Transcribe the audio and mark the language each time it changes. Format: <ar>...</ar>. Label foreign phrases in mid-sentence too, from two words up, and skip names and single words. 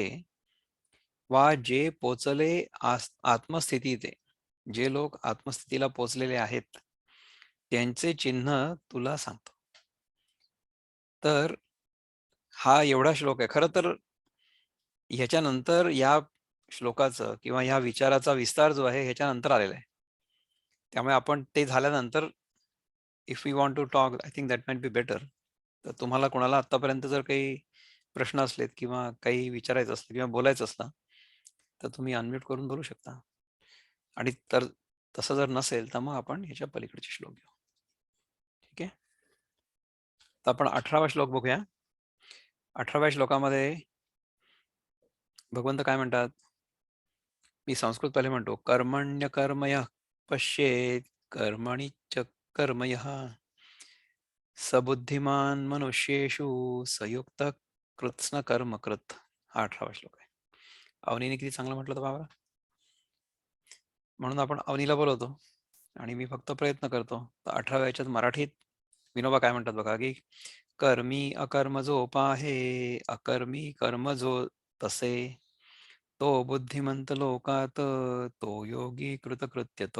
<mr>वा जे पोचले आत्मस्थिती ते, जे लोक आत्मस्थितीला पोचलेले आहेत त्यांचे चिन्ह तुला सांगतो. तर हा एवढा श्लोक आहे. खरं तर ह्याच्यानंतर या श्लोकाचं किंवा ह्या विचाराचा विस्तार जो आहे ह्याच्यानंतर आलेला आहे. त्यामुळे आपण ते झाल्यानंतर</mr> <en>if we want to talk, I think that might be better.</en> <mr>तर तुम्हाला कोणाला आतापर्यंत जर काही प्रश्न असलेत किंवा काही विचारायचं असलं किंवा बोलायचं असलं, तर तुम्ही अनम्यूट करून बोलू शकता. आणि तर तसं जर नसेल तर मग आपण ह्याच्या पलीकडचे श्लोक घेऊ. ठीक आहे. तर आपण 18वा श्लोक बघूया. 18व्या श्लोकामध्ये भगवंत काय म्हणतात? मी संस्कृत पहिले म्हणतो.</mr> <sa>कर्मण्य कर्मय पश्येत कर्मणि च कर्मयः सबुद्धिमान मनुष्येषु संयुक्त कृत्स्न कर्म कृत.</sa> <mr>हा 18वा श्लोक आहे. अवनीने किती चांगलं म्हटलं होतं बाबा. म्हणून आपण अवनीला बोलवतो आणि मी फक्त प्रयत्न करतो. तर 18व्या याच्यात मराठीत विनोबा काय म्हणतात बघा, की कर्मी अकर्म जो पाहे, अकर्मी कर्म जो तसे, तो बुद्धिमंत लोकात, तो योगी कृतकृत्य तो.</mr>